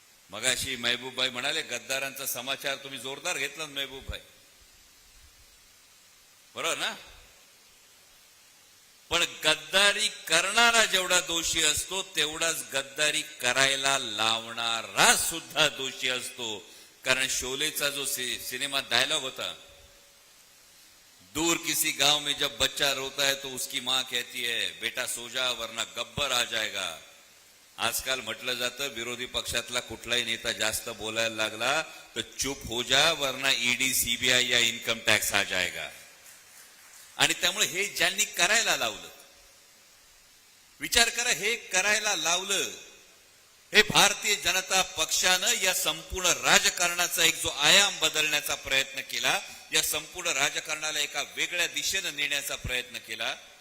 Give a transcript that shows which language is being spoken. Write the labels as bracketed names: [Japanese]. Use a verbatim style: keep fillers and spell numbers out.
[Marathi] मगाशी महबूबभाई म्हणाले गद्दारांचा समाचार तुम्ही जोरदार घेतला ना महबूबभाई, बरोबर ना? पण गद्दारी करणारा जेवढा दोषी असतो तेवढाच गद्दारी करायला लावणारा सुद्धा दोषी असतो. कारण शोलेचा जो सि- सिनेमा डायलॉग होता, [Hindi] दूर किसी गांव में जब बच्चा रोता है तो उसकी माँ कहती है बेटा सो जा वरना गब्बर आ जाएगा. [Marathi] आजकाल म्हटलं जातं विरोधी पक्षातला कुठलाही नेता जास्त बोलायला लागला तर [Hindi] चूप हो जा वरना ईडी सीबीआय या इन्कम टॅक्स आ जाएगा. [Marathi] आणि त्यामुळे हे ज्यांनी करायला लावलं, विचार करा, हे करायला लावलं हे भारतीय जनता पक्षानं या संपूर्ण राजकारणाचा एक जो आयाम बदलण्याचा प्रयत्न केला, या संपूर्ण राजकारणाला एका वेगळ्या दिशेनं नेण्याचा प्रयत्न केला.